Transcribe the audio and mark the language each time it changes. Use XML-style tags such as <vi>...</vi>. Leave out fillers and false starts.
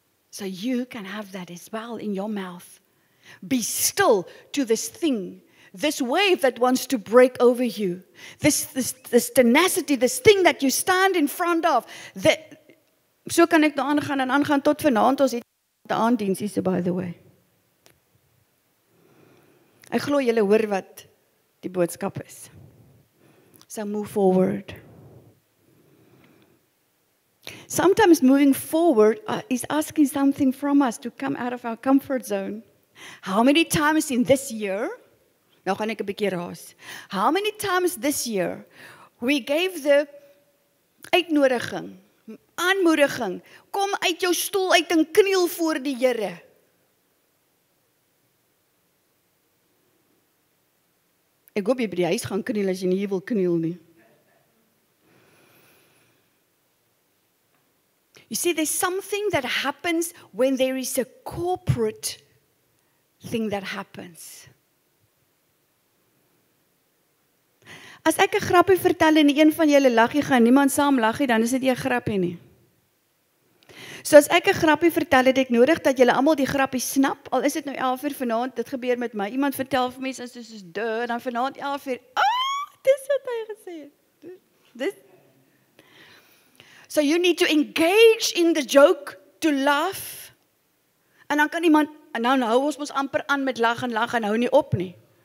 <en>So you can have that as well in your mouth. Be still to this thing, this wave that wants to break over you. This tenacity, this thing that you stand in front of.</en> <af>So kan ek daar aangaan en aangaan tot vanaand. Ons het 'n aanddiens hier,</af> <en>by the way.</en> <af>Ek glo julle hoor wat die boodskap is.</af> <en>So move forward. Sometimes moving forward is asking something from us to come out of our comfort zone. How many times in this year,</en> <af>nou gaan ek 'n bietjie raas.</af> <en>How many times this year we gave the</en> <af>uitnodiging, aanmoediging, kom uit jou stoel uit en kniel voor die Here. Ek hoop jy by die huis gaan kniel as jy nie hier wil kniel nie.</af> <en>You see, there's something that happens when there is a corporate thing that happens.</en> <af>As ek 'n grappie vertel en een van julle lag, jy gaan niemand saam lag nie, dan is dit nie 'n grappie nie. So as ek 'n grappie vertel, het ek nodig dat julle almal die grappie snap. Al is dit nou 11:00 vanaand, dit gebeur met my. Iemand vertel vir mense soos duh, en dan vanaand 11:00, dis wat hy gesê het. Dis.</af> <en>So you need to engage in the joke to laugh.</en> <af>En dan kan iemand, en nou hou ons mos amper aan met lag en hou nie op nie.</af>